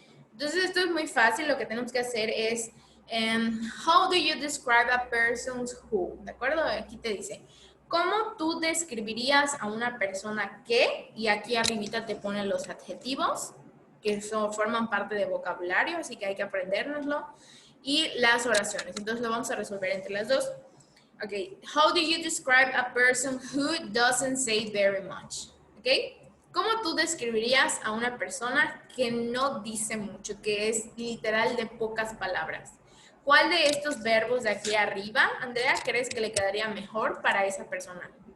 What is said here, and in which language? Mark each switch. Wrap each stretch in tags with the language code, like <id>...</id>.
<es>Entonces esto es muy fácil, lo que tenemos que hacer es how do you describe a person's who, ¿de acuerdo? Aquí te dice, ¿cómo tú describirías a una persona que? Y aquí arribita te ponen los adjetivos que forman parte de vocabulario, así que hay que aprendérnoslo, y las oraciones. Entonces lo vamos a resolver entre las dos.</es> <en>Ok, how do you describe a person who doesn't say very much?</en> <es>Ok, ¿cómo tú describirías a una persona que no dice mucho, que es literal de pocas palabras? ¿Cuál de estos verbos de aquí arriba, Andrea, crees que le quedaría mejor para esa persona?</es>